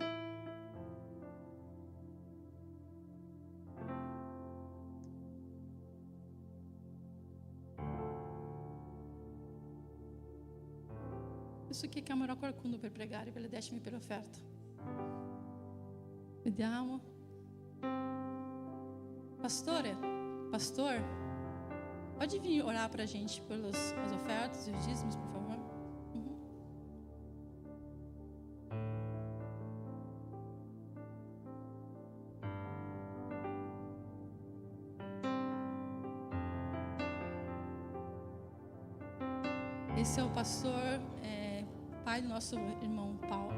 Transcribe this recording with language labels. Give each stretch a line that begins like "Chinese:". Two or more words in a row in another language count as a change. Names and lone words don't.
Italian: Adesso chiamerò qualcuno per pregare per le decime e per l'offerta. Vediamo.
Portuguese: Pastor, pode vir orar para a gente pelas as ofertas e os dízimos, por favor? Esse é o pastor, pai do nosso irmão Paulo.